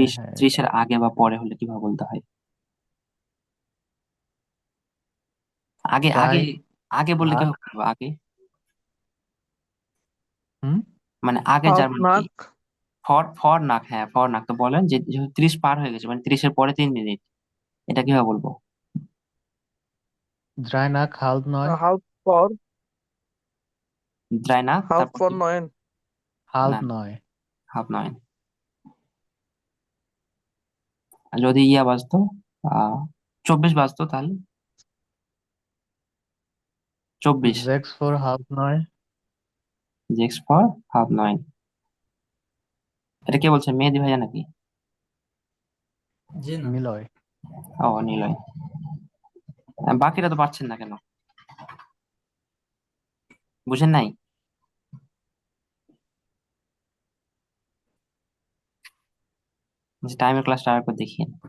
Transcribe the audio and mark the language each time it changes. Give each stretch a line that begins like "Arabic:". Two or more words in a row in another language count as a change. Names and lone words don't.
Bangla: 30 এর আগে বা পরে হলে কিভাবে বলতে হয়? আগে আগে প্রায় আগে বললে
German: নাক
Bangla: কিভাবে বলবো? আগে হুম মানে আগে
German: halb
Bangla: জার্মান কি?
German: Nacht, vor vor nach, হ্যাঁ vor nach.
Bangla: তো বলেন যে যেহেতু 30 পার হয়ে গেছে, মানে 30-এর পরে 3 মিনিট, এটা কিভাবে বলবো?
German: drei Nack halb 9. halb vor, drei nach, halb
Bangla: তারপর
German: vor
Bangla: কি?
German: 9. halb
Bangla: না,
German: 9.
Bangla: হাফ 9। আর যদি ইয়া বাজতো, 24 বাজতো, তাহলে 24।
German: 6 vor halb 9.
English: six for half
Bangla: 9। এটা কে বলছে? মেহেদি ভাইয়া নাকি? জি না। নিলয়। ও, নিলয়। বাকিরা তো পারছেন না কেন? বুঝেন নাই?
English: time class
Bangla: আরেকবার দেখিয়ে।